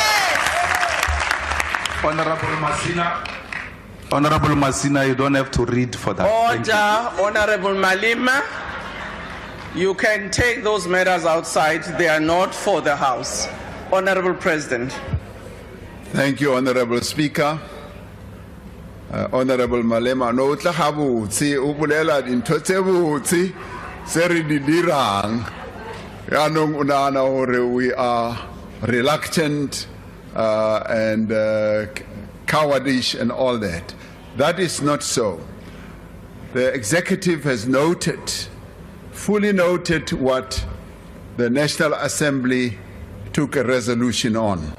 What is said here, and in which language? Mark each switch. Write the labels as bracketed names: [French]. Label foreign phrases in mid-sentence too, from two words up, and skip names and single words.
[English] Honorable Masina, you don't have to read for that. Order, Honorable Malema. You can take those matters outside. They are not for the House. Honorable President. Thank you, Honorable Speaker. [Southern Sotho] Honorable Malema, no tla gabotse o bolela dintho tse botse se re di dirang yaanong o nagana gore [English] we are reluctant and cowardish and all that. That is not so. The executive has noted, fully noted, what the National Assembly took a resolution on.